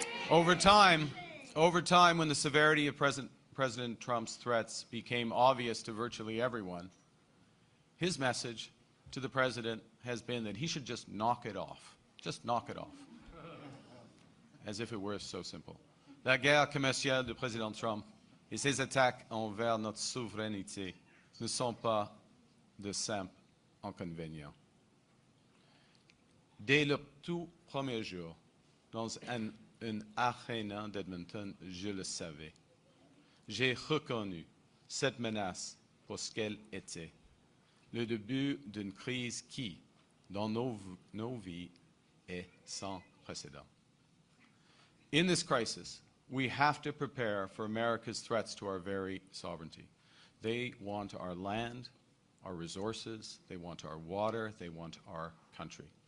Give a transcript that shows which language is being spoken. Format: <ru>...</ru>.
<en>Over time, when the severity of President Trump's threats became obvious to virtually everyone, his message to the President has been that he should just knock it off. Just knock it off. As if it were so simple.</en> <fr>La guerre commerciale de Président Trump et ses attaques envers notre souveraineté ne sont pas de simples inconvénients. Dès le tout premier jour, dans une arène d'Edmonton, je le savais. J'ai reconnu cette menace pour ce qu'elle était, le début d'une crise qui, dans nos vies, est sans précédent.</fr> <en>In this crisis, we have to prepare for America's threats to our very sovereignty. They want our land, our resources, they want our water, they want our country.</en>